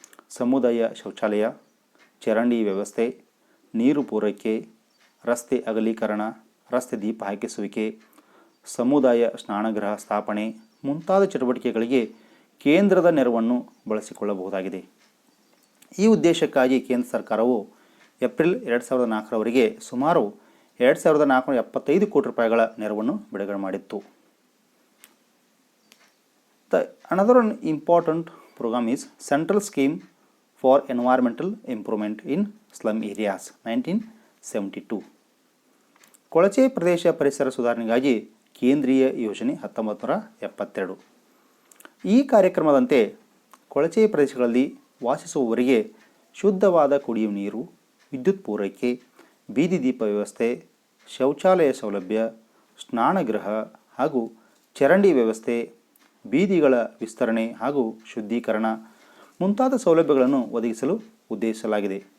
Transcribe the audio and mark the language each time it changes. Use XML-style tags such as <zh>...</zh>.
<kn>ಸಮುದಾಯ ಶೌಚಾಲಯ, ಚರಂಡಿ ವ್ಯವಸ್ಥೆ, ನೀರು ಪೂರೈಕೆ, ರಸ್ತೆ ಅಗಲೀಕರಣ, ರಸ್ತೆ ದೀಪ ಹಾಕಿಸುವಿಕೆ, ಸಮುದಾಯ ಸ್ನಾನಗೃಹ ಸ್ಥಾಪನೆ ಮುಂತಾದ ಚಟುವಟಿಕೆಗಳಿಗೆ ಕೇಂದ್ರದ ನೆರವನ್ನು ಬಳಸಿಕೊಳ್ಳಬಹುದಾಗಿದೆ. ಈ ಉದ್ದೇಶಕ್ಕಾಗಿ ಕೇಂದ್ರ ಸರ್ಕಾರವು ಏಪ್ರಿಲ್ 2004ರವರೆಗೆ ಸುಮಾರು 2475 ಕೋಟಿ ರೂಪಾಯಿಗಳ ನೆರವನ್ನು ಬಿಡುಗಡೆ ಮಾಡಿತ್ತು.</kn> <en>Another important program is Central Scheme for Environmental Improvement in Slum Areas 1972.</en> <kn>ಕೊಳಚೆ ಪ್ರದೇಶ ಪರಿಸರ ಸುಧಾರಣೆಗಾಗಿ ಕೇಂದ್ರೀಯ ಯೋಜನೆ 1972. ಈ ಕಾರ್ಯಕ್ರಮದಂತೆ ಕೊಳಚೆ ಪ್ರದೇಶಗಳಲ್ಲಿ ವಾಸಿಸುವವರಿಗೆ ಶುದ್ಧವಾದ ಕುಡಿಯುವ ನೀರು, ವಿದ್ಯುತ್ ಪೂರೈಕೆ, ಬೀದಿ ದೀಪ ವ್ಯವಸ್ಥೆ, ಶೌಚಾಲಯ ಸೌಲಭ್ಯ, ಸ್ನಾನಗೃಹ ಹಾಗೂ ಚರಂಡಿ ವ್ಯವಸ್ಥೆ, ಬೀದಿಗಳ ವಿಸ್ತರಣೆ ಹಾಗೂ ಶುದ್ಧೀಕರಣ ಮುಂತಾದ ಸೌಲಭ್ಯಗಳನ್ನು ಒದಗಿಸಲು ಉದ್ದೇಶಿಸಲಾಗಿದೆ.</kn>